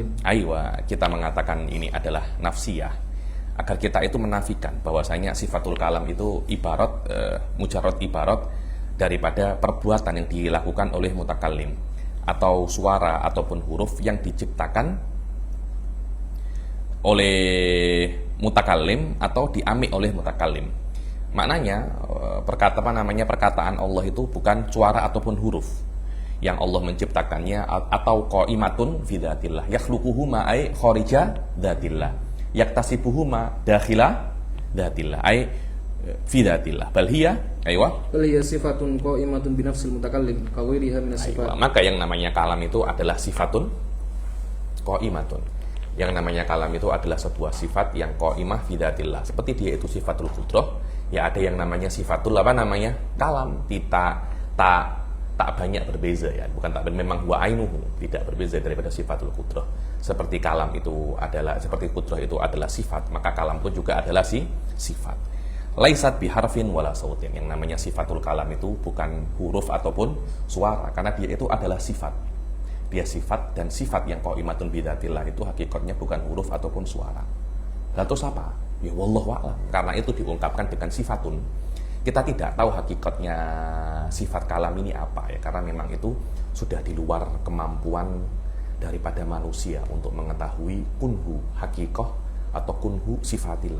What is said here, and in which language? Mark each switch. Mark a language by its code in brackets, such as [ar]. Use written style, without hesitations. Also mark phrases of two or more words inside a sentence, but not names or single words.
[id] Ayo, kita mengatakan ini adalah nafsiyah agar kita itu menafikan bahwasanya [ar] صفة الكلام [id] itu ibarat mujarrad ibarat daripada perbuatan yang dilakukan oleh mutakallim, atau suara ataupun huruf yang diciptakan oleh mutakallim atau diambil oleh mutakallim. Maknanya perkataan Allah itu bukan suara ataupun huruf yang Allah menciptakannya, atau [ar] قائمة في ذات الله يخلقهما أي خارج ذات الله يكتسبهما داخل ذات الله أي في ذات الله بل هي صفة قائمة بنفس المتكلم كغيرها من الصفات. [id] Maka yang namanya kalam itu adalah [ar] صفة قائمة. [id] Yang namanya kalam itu adalah sebuah sifat yang [ar] قائمة في ذات الله. [id] Seperti dia itu [ar] صفة القدرة, [id] ya ada yang namanya sifatul apa namanya? Kalam. Tak banyak berbeza ya. Bukan tak, memang [ar] هو عينه, [id] tidak berbeza daripada [ar] صفة القدرة. [id] Seperti kalam itu adalah, seperti qudrah itu adalah sifat, maka kalam pun juga adalah sifat. [ar] ليست بحرف ولا صوت. [id] Yang namanya [ar] صفة الكلام [id] itu bukan huruf ataupun suara, karena dia itu adalah sifat. Dia sifat, dan sifat yang [ar] قائمة بذات الله [id] itu hakikatnya bukan huruf ataupun suara. Lalu terus apa? Ya [ar] والله أعلم. [id] Karena itu diungkapkan dengan sifatun. Kita tidak tahu hakikatnya sifat kalam ini apa ya, karena memang itu sudah di luar kemampuan daripada manusia untuk mengetahui [ar] كنه الحقيقة [id] atau [ar] كنه صفة الله.